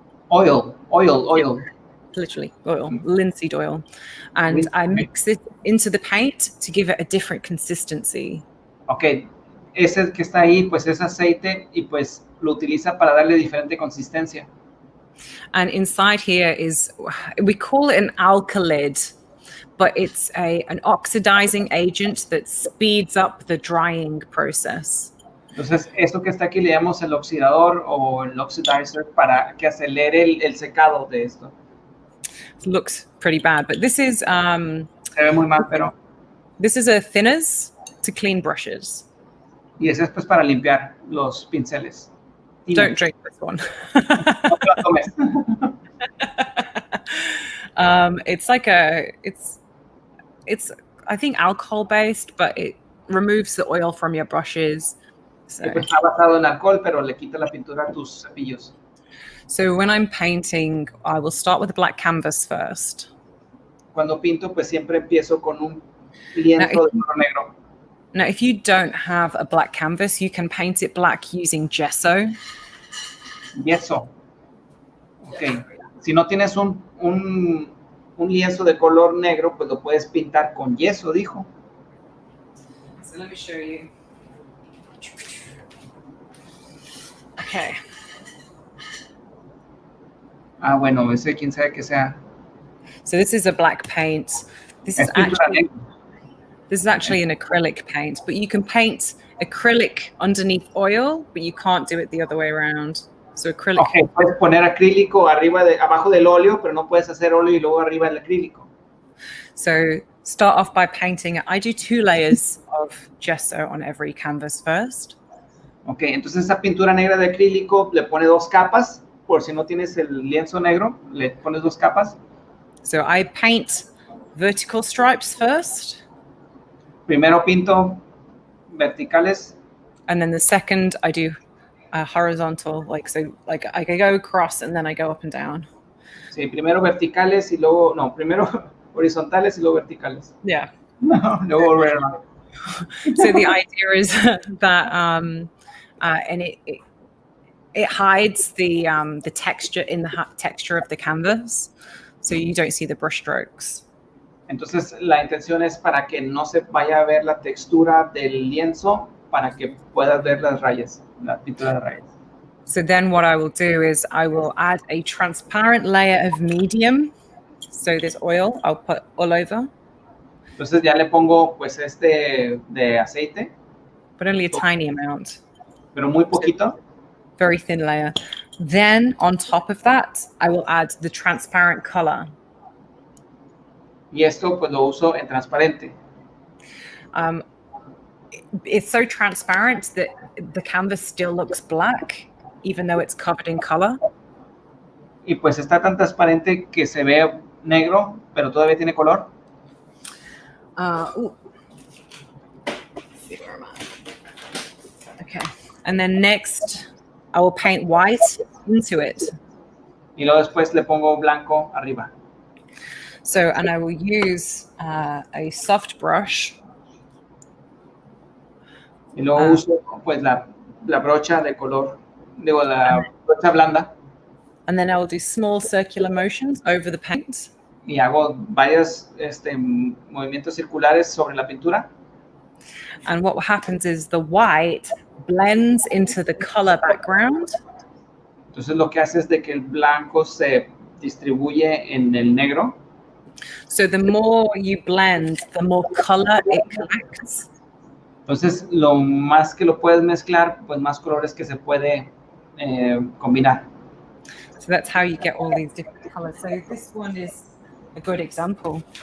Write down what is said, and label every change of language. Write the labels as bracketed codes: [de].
[en] Oil. Literally oil, linseed oil. And I mix it into the paint to give it a different consistency. [es] Okay, ese que está ahí pues es aceite y pues lo utiliza para darle diferente consistencia. [en] And inside here we call it an alkylid, but it's an oxidizing agent that speeds up the drying process. [es] Entonces, esto que está aquí le llamamos el oxidador o el oxidizer para que acelere el secado de esto. [en] It looks pretty bad, but this is [es] Se ve muy mal, pero... [en] this is a thinners to clean brushes. [es] Y ese es pues para limpiar los pinceles. [en] Don't drink this one. [es] No te lo tomes. [en] It's like it's I think alcohol based, but it removes the oil from your brushes. So, [es] Pues está basado en alcohol, pero le quita la pintura a tus cepillos. [en] so when I'm painting, I will start with a black canvas first. [es] Cuando pinto, pues siempre empiezo con un lienzo de color negro. [en] Now, if you don't have a black canvas, you can paint it black using gesso. [es] Yeso. Ok. Si no tienes un lienzo de color negro, pues lo puedes pintar con yeso, dijo. [en] So let me show you. Okay. [es] Ah, bueno, ese quién sabe que sea. [en] So this is a black paint. This is [es] Es pintura [en] actually [es] negra. [en] This is actually an acrylic paint, but you can paint acrylic underneath oil, but you can't do it the other way around. So acrylic. [es] Ok, puedes poner acrílico abajo del óleo, pero no puedes hacer óleo y luego arriba el acrílico. [en] So start off by painting. I do 2 layers of gesso on every canvas first. [es] Ok, entonces esa pintura negra de acrílico le pone 2 capas. Por si no tienes el lienzo negro, le pones 2 capas. [en] So I paint vertical stripes first. [es] Primero pinto verticales. [en] And then the second I do horizontal, like I go across and then I go up and down. [es] Sí, primero verticales y luego, no, primero horizontales y luego verticales. [en] Yeah. [es] No, luego verticales. [en] So the idea is that and it hides the texture in the texture of the canvas, so you don't see the brush strokes. [es] Entonces la intención es para que no se vaya a ver la textura del lienzo, para que puedas ver las rayas, la pintura de rayas. [en] So then what I will do is I will add a transparent layer of medium. So this oil I'll put all over. [es] Entonces ya le pongo pues de aceite. [en] But only a tiny amount. [es] Pero muy poquito. [en] Very thin layer. Then on top of that, I will add the transparent color. [es] Y esto pues lo uso en transparente. [en] It's so transparent that the canvas still looks black, even though it's covered in color. [es] Y pues está tan transparente que se ve negro, pero todavía tiene color. [en] Okay. And then next, I will paint white into it. [es] Y luego después le pongo blanco arriba. [en] So, and I will use a soft brush. [es] Y luego uso pues la brocha de color, digo la brocha blanda. [en] And then I will do small circular motions over the paint. [es] Y hago varios movimientos circulares sobre la pintura. [en] And what happens is the white blends into the color background. [es] Entonces lo que hace es de que el blanco se distribuye en el negro. [en] So the more you blend, the more color it collects. [es] Entonces lo más que lo puedes mezclar, pues más colores que se puede combinar. [en] So that's how you get all these different colors. So this one is a good example.